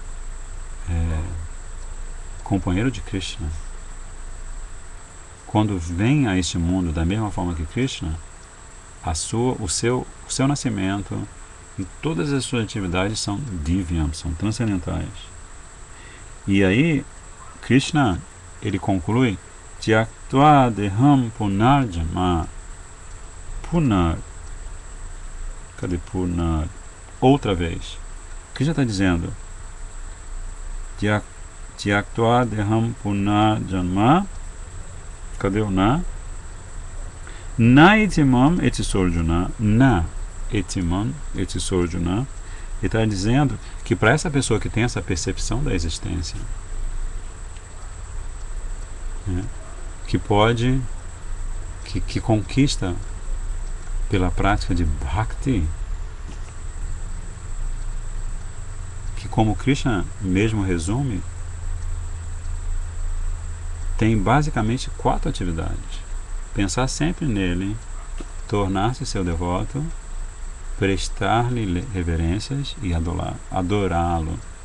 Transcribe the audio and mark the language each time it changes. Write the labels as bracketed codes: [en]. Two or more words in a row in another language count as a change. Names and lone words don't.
[pt] companheiro de Krishna, quando vem a este mundo da mesma forma que Krishna, o seu nascimento e todas as suas atividades são divyam, são transcendentais. E aí Krishna, ele conclui: [sa] Tyaktva deham punarjama. [pt] Cadê punar? Outra vez. Krishna está dizendo: [sa] Tyaktva deham punarjama. [pt] Cadê o [sa] na? Na etimam etisorjuna. Na etimam etisorjuna. [pt] Ele está dizendo que para essa pessoa que tem essa percepção da existência, que pode, que conquista pela prática de bhakti, que, como Krishna mesmo resume, tem basicamente 4 atividades: pensar sempre nele, tornar-se seu devoto, prestar-lhe reverências e adorá-lo.